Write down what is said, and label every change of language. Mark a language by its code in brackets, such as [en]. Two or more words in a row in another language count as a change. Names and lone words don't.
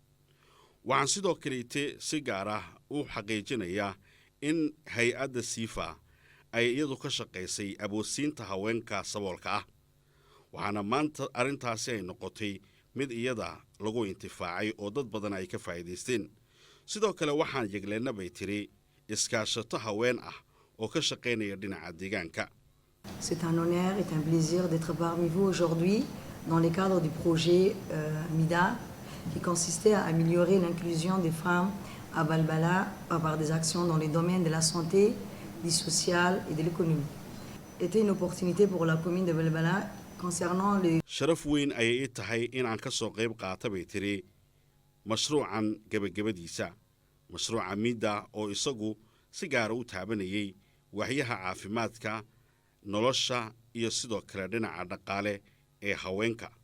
[so] waxaan sidoo kaleete si gaar ah u xaqiijinayaa in hay-adda siifa ay iyadu ka shaqaysay aboodsiinta haweenka saboolka ah waxaana maanta arrintaasi ay noqotay mid iyada lagu intifaacay oo dad badan ay ka faa'iidaysteen sidoo kale waxaan yegleenna bay tiri iskaashato haween ah oo ka shaqaynaya dhinaca deegaanka. [fr] C'est un honneur et un plaisir d'être parmi vous aujourd'hui dans le cadre du projet MIDA qui consistait à améliorer l'inclusion des femmes à Balbala par des actions dans les domaines de la santé, du social et de l'économie. C'était une opportunité pour la commune de Balbala concernant les... [so] sharaf weyn ayay tahay inaan ka soo qayb qaata bay tiri mashruucan gabagabadiisa mashruuca MIDA oo isagu si gaara u taabanayay waxyaha caafimaadka nolosha iyo sidoo kale dhinaca dhaqaale ee haweenka